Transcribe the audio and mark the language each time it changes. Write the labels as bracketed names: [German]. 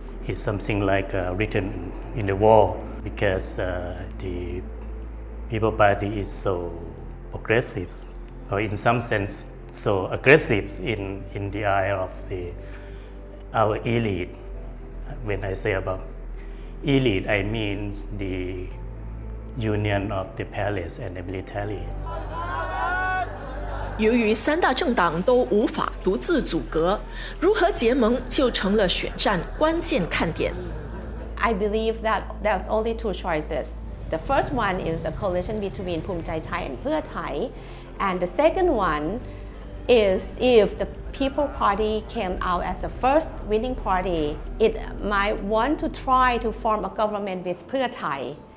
[English] It's something like written in the wall, because the People Party is so progressive, or in some sense so aggressive in the eye of our elite. When I say about elite, I mean the union of the palace and the military. [Chinese] 由于3大政党都无法独自组阁，如何结盟就成了选战关键看点。 [English] I believe that there's only 2 choices. The first one is a coalition between Phum Chai Thai and Pheu Thai, and the second one is if the People Party came out as the first winning party, it might want to try to form a government with Pheu Thai.